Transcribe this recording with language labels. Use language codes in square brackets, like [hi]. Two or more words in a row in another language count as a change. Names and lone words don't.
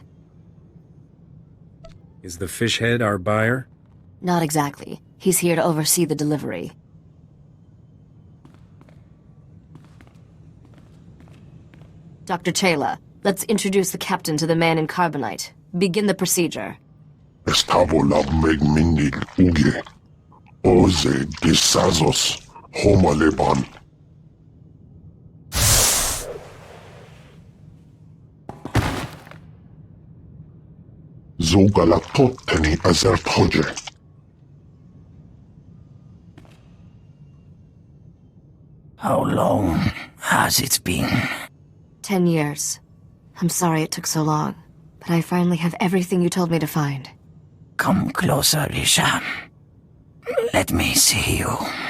[en] Is the fishhead our buyer? Not exactly. He's here to oversee the delivery. Dr. Chayla, let's introduce the captain to the man in carbonite. Begin the procedure. Estabola megminil uge. Oze disazos homaleban. Zogalatotteni azert hoje. How long has it been? 10 years. I'm sorry it took so long, but I finally have everything you told me to find. Come closer, Risha. Let me see you.